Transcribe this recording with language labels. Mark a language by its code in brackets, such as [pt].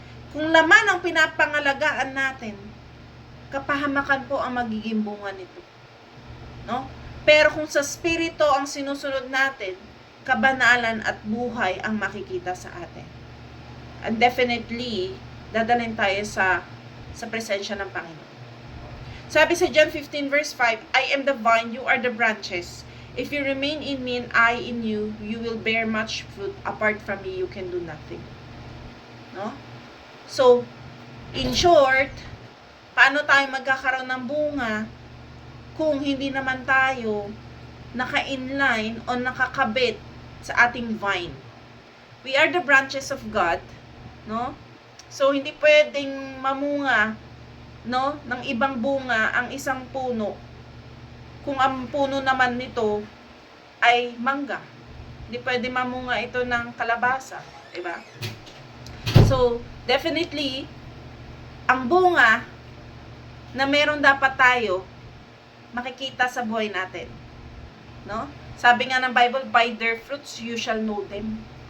[tl] Kung laman ang pinapangalagaan natin, kapahamakan po ang magiging bunga nito. No? Pero kung sa spirito ang sinusunod natin, kabanalan at buhay ang makikita sa atin. And definitely, dadalhin tayo sa presensya ng Panginoon. Sabi sa [en] John 15 verse 5, I am the vine, you are the branches. If you remain in me and I in you, you will bear much fruit. Apart from me, you can do nothing. No? [tl] So, in short, paano tayo magkakaroon ng bunga kung hindi naman tayo naka-inline o nakakabit sa ating vine? [en] We are the branches of God, no? [tl] So, hindi pwedeng mamunga, no, ng ibang bunga ang isang puno kung ang puno naman nito ay mangga. Hindi pwede mamunga ito ng kalabasa, diba? So, definitely, ang bunga na meron dapat tayo makikita sa buhay natin. No? Sabi nga ng [en] Bible, by their fruits you shall know them.